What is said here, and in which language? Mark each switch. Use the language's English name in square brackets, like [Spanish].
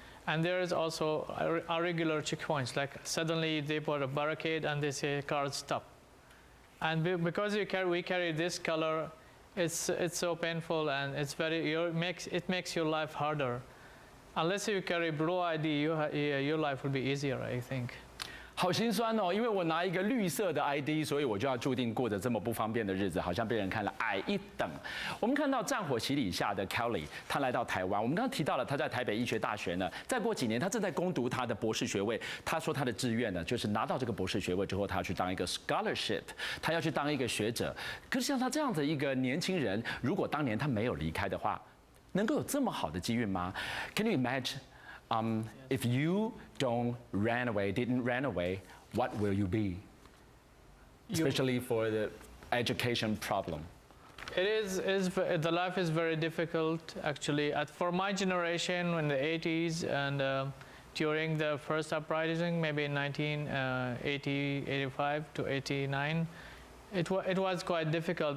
[English] And there is also irregular checkpoints, like suddenly they put a barricade and they say cars stop. And because we carry this color, it's so painful, and it makes your life harder. Unless you carry blue ID, your life will be easier, I think. [Chinese] 好心酸哦，因为我拿一个绿色的 ID， 所以我就要注定过着这么不方便的日子，好像被人看了矮一等。我们看到战火洗礼下的 Kelly， 他来到台湾。我们刚刚提到了他在台北医学大学呢，再过几年他正在攻读他的博士学位。他说他的志愿呢，就是拿到这个博士学位之后，他要去当一个 scholarship， 他要去当一个学者。可是像他这样的一个年轻人，如果当年他没有离开的话，能够有这么好的机运吗 ？ [English] Can you imagine? If you didn't run away, what will you be? Especially for the education problem. The life is very difficult, actually. For my generation, in the 80s and during the first uprising, maybe in 1980, 85 to 89, it was quite difficult.